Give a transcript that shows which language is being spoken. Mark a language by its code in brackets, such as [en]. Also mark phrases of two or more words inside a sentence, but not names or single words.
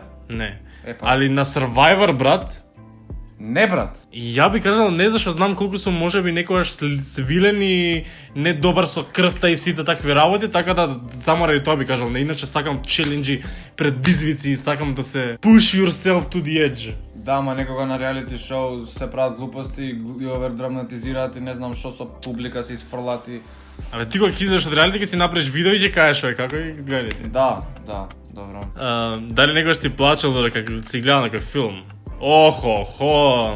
[mk] Не. Али на Survivor, брат? Не, брат. Ја би кажал не, зашто знам колку сум можеби некогаш свилен и не добар со крвта и сите такви работи, така да само ради тоа би кажал не, иначе сакам челенџи, предизвици и сакам да се [en] push yourself to the edge. [mk] Да, ама некога на реалити шоу се прават глупости и овердраматизираат и не знам што со публика се изфрлати. Абе ти кога ќе идеш од реалити ќе си направиш видео и ќе кажеш како и гледате. Да, добро. Дали некогаш си плачел додека си гледал некој филм? Охо.